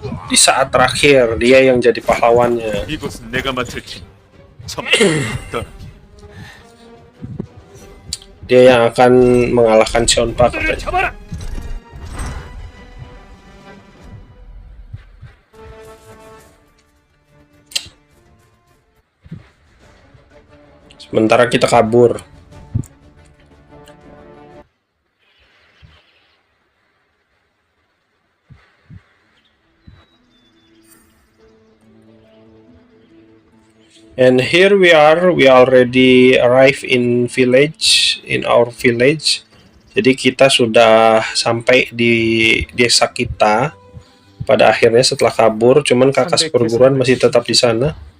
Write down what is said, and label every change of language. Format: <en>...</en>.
<id>Di saat terakhir dia yang jadi pahlawannya.</id> <ko>이곳은 내가 맡을 테니 참 떠나게.</ko> <id>Dia yang akan mengalahkan Cheonpa katanya. Sementara kita kabur.</id> <en>And here we are, we already arrive in our village.</en> <id>Jadi kita sudah sampai di desa kita pada akhirnya setelah kabur. Cuman kakak perguruan masih tetap di sana.</id>